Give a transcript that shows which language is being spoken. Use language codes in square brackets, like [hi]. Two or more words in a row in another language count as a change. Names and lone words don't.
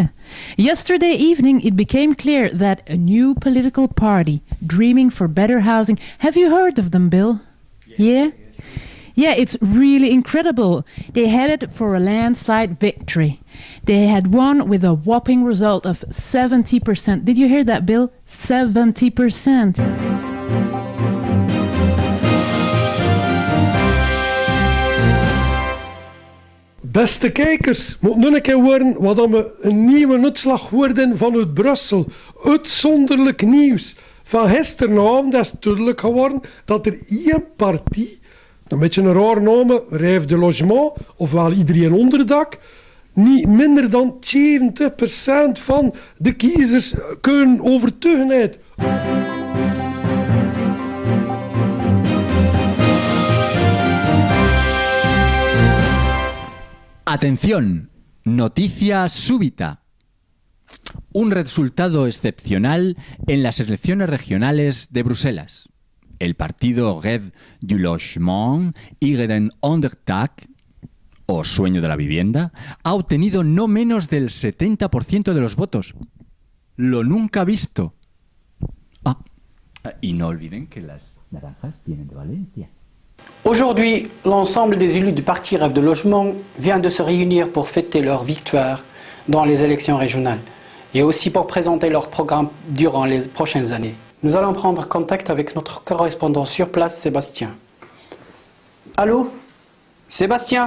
[en] Yesterday evening, it became clear that a new political party, Dreaming for Better Housing... Have you heard of them, Bill? Yeah? Yeah, it's really incredible. They headed for a landslide victory. They had won with a whopping result of 70%. Did you hear that, Bill? 70%. [nl] Beste kijkers, moet nu een keer horen wat we een nieuwe uitslag worden vanuit Brussel. Uitzonderlijk nieuws. Van gisteravond is duidelijk geworden dat er één partij, een beetje een raar naam, Rêve de Logement, ofwel iedereen onderdak, niet minder dan 70% van de kiezers kunnen overtuigen. [es] Atención, noticia súbita. Un resultado excepcional en las elecciones regionales de Bruselas. El partido Rêve du Logement y [nl] den Onderdak, [es] o Sueño de la Vivienda, ha obtenido no menos del 70% de los votos. Lo nunca visto. Y no olviden que las naranjas vienen de Valencia. [fr] Aujourd'hui, l'ensemble des élus du parti Rêve de Logement vient de se réunir pour fêter leur victoire dans les élections régionales et aussi pour présenter leur programme durant les prochaines années. Nous allons prendre contact avec notre correspondant sur place, Sébastien. Allô? Sébastien?